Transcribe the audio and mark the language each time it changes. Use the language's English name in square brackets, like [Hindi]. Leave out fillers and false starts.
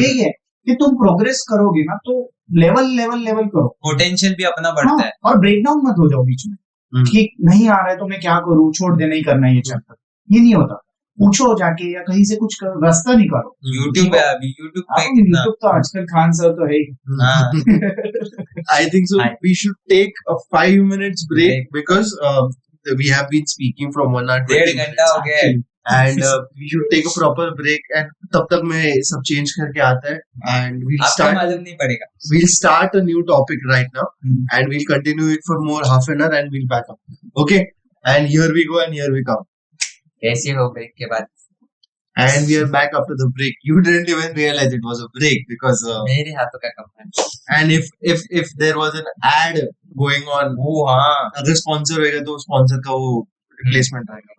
[Hindi] यही है कि तुम प्रोग्रेस करोगे ना तो लेवल करो, पोटेंशियल भी अपना बढ़ता है, और ब्रेक डाउन मत हो जाओ बीच में कि नहीं आ रहा है तो मैं क्या करूं, छोड़ दे, नहीं करना ये चैप्टर, ये नहीं होता, पूछो जाके या कहीं से कुछ करो, रास्ता निकालो। यूट्यूब है अभी, यूट्यूब पे यूट्यूब तो आजकल खान सर तो है ही। [English] I think so. We should take a 5 minutes break because we have been speaking from 1 hour 20 [Hindi] 1.5 घंटा हो गया है, [English] and we should take a proper break, and [Hindi] तब तक मैं सब चेंज करके आता है, [English] and [Hindi] आपको मालूम नहीं पड़ेगा। [English] we'll start a new topic right now, and we'll continue it for more half an hour, and we'll back up. Okay, and here we go and here we come. [Hindi] कैसे हो break के बाद? [English] And we are back after the break. You didn't even realize it was a break because [Hindi] मेरे हाथों का कम है। [English] and if there was an ad going on, [Hindi] वो हाँ अगर sponsor होएगा तो sponsor का वो replacement आएगा.